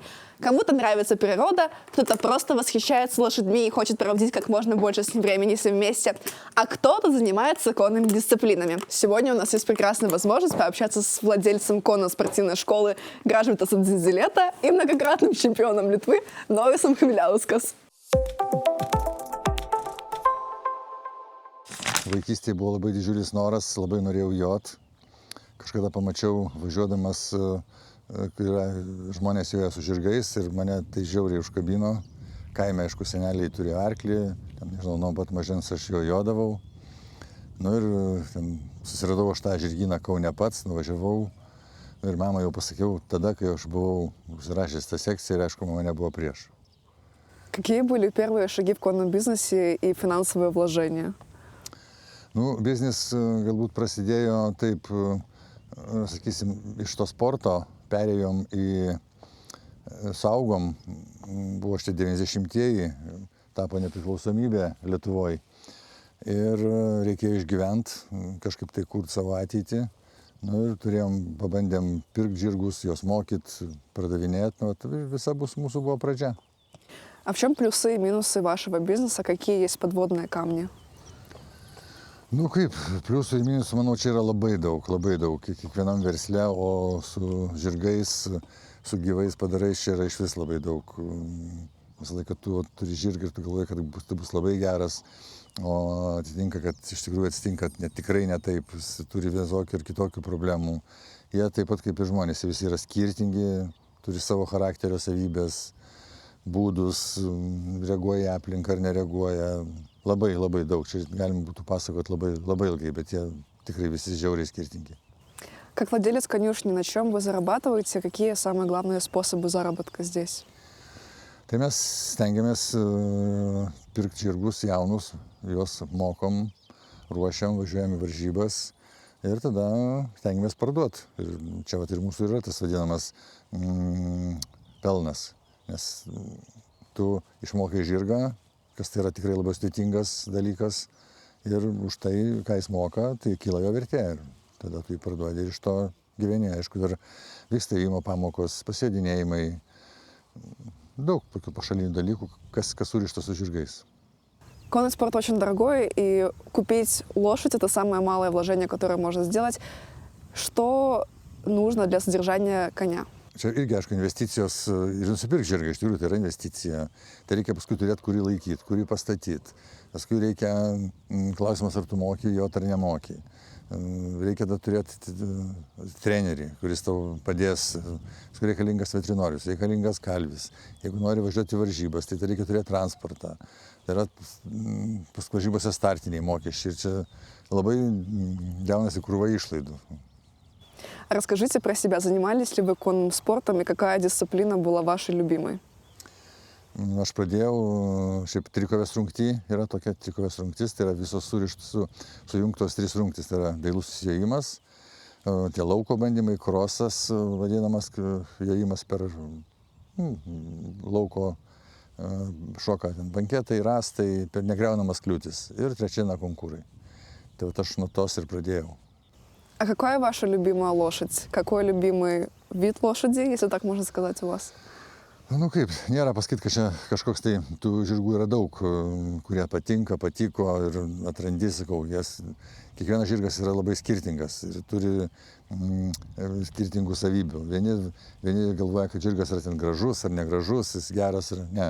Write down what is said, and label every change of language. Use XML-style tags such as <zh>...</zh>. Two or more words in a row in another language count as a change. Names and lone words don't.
<ru>Кому-то нравится природа, кто-то просто восхищается лошадьми и хочет проводить как можно больше с ним времени все вместе, а кто-то занимается конными дисциплинами. Сегодня у нас есть прекрасная возможность пообщаться с владельцем конно-спортивной школы Gražvydas Dzidzileta и многократным чемпионом Литвы Norisas Chmieliauskas.</ru> <lt>Vaikystėje buvo labai didžiulis noras, labai norėjau jot. Kažkada pamačiau važiuodamas, kai yra žmonės joja su žirgais ir mane tai žiauriai užkabino. Kaime, aišku, seneliai turėjo arklį, ten, nežinau, nuo pat mažens aš jo jodavau. Nu ir ten susiradau aš tą žirgyną Kaune pats, nuvažiavau. Ir mamai jau pasakiau tada, kai aš buvau užsirašęs tą sekciją ir, aišku, mama nebuvo prieš.</lt> <ru>Какие были первые шаги в конном бизнесе и финансовые вложения?</ru> <lt>Nu, biznis galbūt prasidėjo taip, sakysim, iš to sporto perėjom į saugom, buvo šitie 90-ieji, tapo nepriklausomybė Lietuvoje ir reikėjo išgyventi, kažkaip tai kurti savo ateitį. Nu, ir pabandėm pirkti žirgus, juos mokyti, pardavinėti, nu, visa mūsų buvo pradžia.</lt> <ru>А в чем плюсы и минусы вашего бизнеса? Какие есть подводные камни?</ru> <lt>Nu kaip, pliusų ir minusų, manau, čia yra labai daug, kiekvienam versle, o su žirgais, su gyvais padarais čia yra iš vis labai daug. Visą laiką tu turi žirgą ir tu galvoji, kad tai bus labai geras, o atitinka, kad iš tikrųjų atsitinka tikrai ne taip, jis turi visokių ir kitokių problemų. Jie taip pat kaip ir žmonės, visi yra skirtingi, turi savo charakterio savybės, būdus, reaguoja į aplinką ar nereaguoja. Labai daug. Čia galim būtų pasakoti labai ilgai, bet jie tikrai visi žiauriai skirtingi.</lt> <ru>Как владелец конюшни, на чем вы зарабатываете? Какие самые главные способы заработка здесь?</ru> <lt>Tai mes stengiamės pirkti žirgus jaunus, juos mokom, ruošiam, važiuojam į varžybas ir tada stengiamės parduoti. Ir čia ir mūsų yra tas vadinamas pelnas, nes tu išmokai žirgą, kas tai yra tikrai labai sudėtingas dalykas ir už tai, ką jis moka, tai kyla jo vertė ir tada tu jį parduodi ir iš to gyveni. Aišku, dar vyksta ėjimo pamokos, pasėdinėjimai, daug tokių pašalinių dalykų, kas surišta su žirgais.</lt> <ru>Конный спорт очень дорогой, и купить лошадь – это самое малое вложение, которое можно сделать. Что нужно для содержания коня?</ru> <lt>Čia irgi, aišku, investicijos ir nusipirkti žirgą, iš tikrųjų tai yra investicija. Tai reikia paskui turėti, kurį laikyti, kurį pastatyti. Paskui reikia, klausimas, ar tu moki jo ar nemoki. Reikia tada turėti trenerį, kuris tau padės. Paskui reikalingas veterinorius, reikalingas kalvis. Jeigu nori važiuoti į varžybas, tai reikia turėti transportą. Tai yra paskui varžybose startiniai mokesčiai. Ir čia labai gaunasi krūva išlaidų.</lt> <ru>Расскажите про себя. Занимались ли вы конным спортом и какая дисциплина была вашей любимой?</ru> <lt>Aš pradėjau, šiaip trikovės rungty, yra tokia trikovės rungtis, tai yra visos sujungtos 3 rungtys, tai yra dailus jojimas, tie lauko bandymai, krosas vadinamas, jojimas per lauko šoką, banketai, rastai, per negriaunamas kliūtis ir trečia konkurai. Tai aš nuo tos ir pradėjau.</lt> <ru>А какая ваша любимая лошадь? Какой любимый вид лошади, если так можно сказать, у вас?</ru> <lt>Nu kaip, nėra pasakyti, kad čia kažkoks tai tų žirgų yra daug, kurie patinka, patiko ir atrandi, sakau, kiekvienas žirgas yra labai skirtingas ir turi skirtingų savybių. Vieni galvoja, kad žirgas yra ten gražus ar negražus, jis geras ar ne.</lt>